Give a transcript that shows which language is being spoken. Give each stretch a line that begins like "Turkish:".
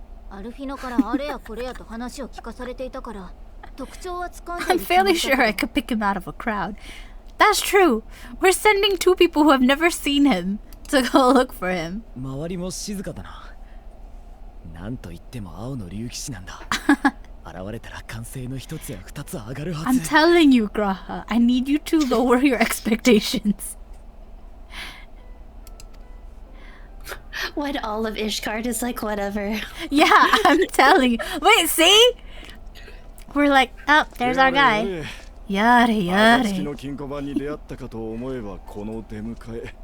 Japanese: アルフィノからあれやこれやと話を聞かされていたから、特徴はつかんでいる。
English: I'm fairly sure I could pick him out of a crowd. That's true. We're sending 2 people who have never seen him to go look for him.
Japanese: 周りも静かだな。なんと言っても青の竜騎士なんだ。現れたら歓声の一つや二つ上がるはず。
English: I'm telling you, Graha. I need you to lower your expectations. When all of Ishgard is like, whatever. Yeah, I'm telling you. Wait, see? We're like, oh, there's our guy.
Japanese: Yare, yare.